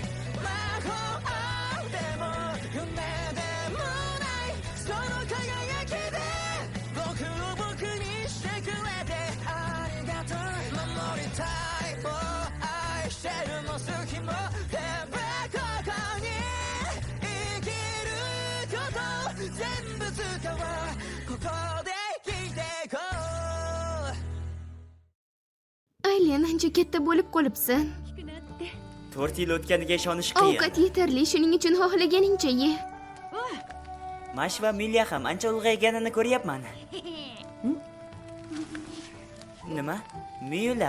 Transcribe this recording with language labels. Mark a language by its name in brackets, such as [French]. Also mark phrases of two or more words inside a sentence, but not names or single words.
[Japanese] 魔法でも夢でもないその輝きで僕を僕にしてくれてありがとう守りたいもう愛してるも好きも全部ここに生きること全部使おうここで生きていこう [Uzbek] Alien, ancha katta bo'lib qolibsan. 4 yil o'tganiga ishonish qiyin. Ovqat yetarli, shuning uchun xohlaganingcha ye. Mash va Milya ham ancha ulg'ayganini ko'ryapman. Nima? Miyula.